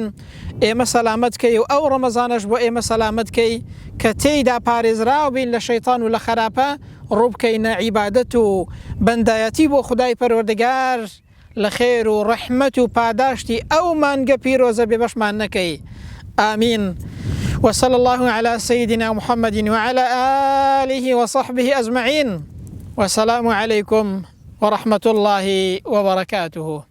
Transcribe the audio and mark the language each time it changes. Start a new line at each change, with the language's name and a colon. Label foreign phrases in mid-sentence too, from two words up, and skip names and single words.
Central Kurdish: ئێمە سەلامەت کەی و ئەو ڕەمەزانەش بۆ ئێمە سەلامەت کەی کە تێیدا پارێزراو بین لە شەیتان و لە خراپە، ڕوو بکەینە عیبادەت و بەندایەتی بۆ خودای پەروەردگار، لە خێر و ڕەحمەت و پاداشتی ئەو مانگە پیرۆزە بێبەشمان نەکەی.
Arabic: آمین. وصلى الله على سيدنا محمد وعلى آله وصحبه أجمعين. والسلام عليكم ورحمة الله وبركاته.